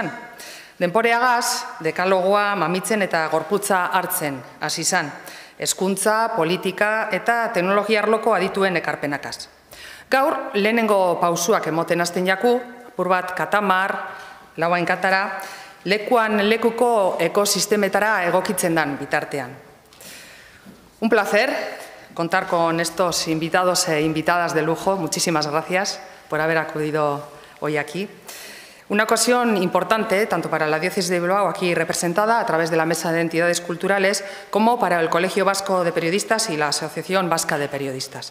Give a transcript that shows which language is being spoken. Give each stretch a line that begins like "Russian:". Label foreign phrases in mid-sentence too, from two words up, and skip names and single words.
Basque: Denporeagaz, dekalogoa mamitzen eta gorputza hartzen hasi zen. Hezkuntza, politika eta teknologia arloko adituen ekarpenakaz. Gaur, lehenengo pausuak emoten hasten jaku, apur bat katamar, lauain katara, lekuan lekuko ekosistemetara egokitzen dan bitartean.
Spanish: Un placer contar con estos invitados e invitadas de lujo. Muchísimas gracias por haber acudido hoy aquí. Una ocasión importante, tanto para la Diócesis de Bilbao, aquí representada a través de la Mesa de Entidades Culturales, como para el Colegio Vasco de Periodistas y la Asociación Vasca de Periodistas.